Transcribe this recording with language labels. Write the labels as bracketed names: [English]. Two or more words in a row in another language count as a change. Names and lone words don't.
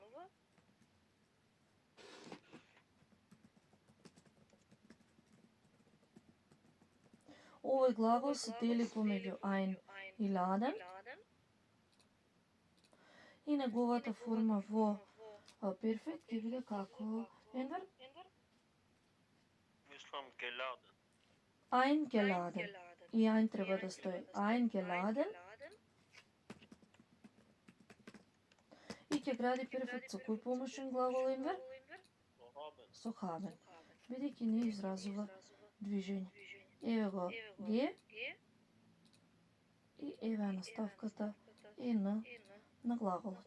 [Macedonian] Овој глагол се дели помеѓу ein и laden и неговата форма во перфект ќе биде како Енвер? Мислам geladen. Eingeladen. И ein треба да стои eingeladen. И ќе гради перфект со кој помошен глагол Енвер? Со haben. Бидејќи не изразува движење. Еве го ге и еве наставката е на глаголот.